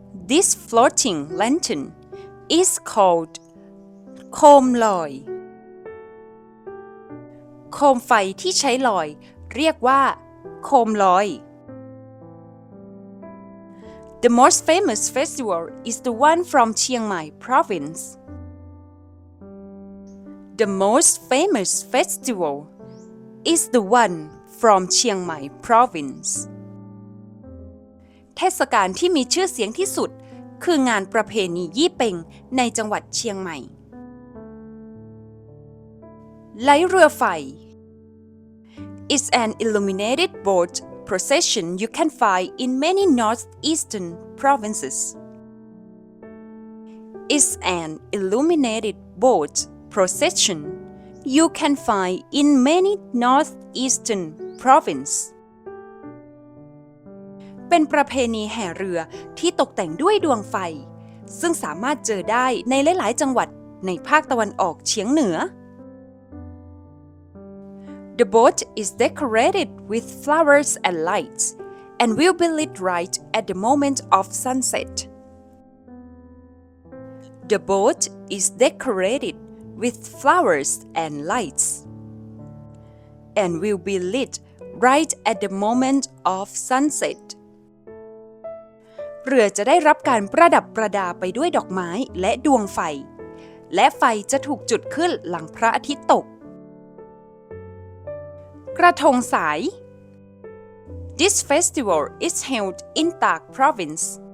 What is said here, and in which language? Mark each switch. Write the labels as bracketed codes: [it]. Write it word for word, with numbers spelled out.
[en] This floating lantern is called โคมลอย [th] โคมไฟที่ใช้ลอยเรียกว่าโคมลอย [en] The most famous festival is the one from Chiang Mai province. The most famous festival is the one from Chiang Mai province. [th] เทศกาลที่มีชื่อเสียงที่สุดคืองานประเพณียี่เป็งในจังหวัดเชียงใหม่ไหลเรือไฟ [en] is an illuminated boat procession you can find in many northeastern provinces. Is an illuminated boat procession you can find in many northeastern provinces. [th] เป็นประเพณีแห่เรือที่ตกแต่งด้วยดวงไฟซึ่งสามารถเจอได้ในหลายๆจังหวัดในภาคตะวันออกเฉียงเหนือ [en] The boat is decorated with flowers and lights and will be lit right at the moment of sunset. The boat is decorated with flowers and lights and will be lit right at the moment of sunset. [th] เรือจะได้รับการประดับประดาไปด้วยดอกไม้และดวงไฟและไฟจะถูกจุดขึ้นหลังพระอาทิตย์ตกกระทงสาย [en] This festival is held in Tak province.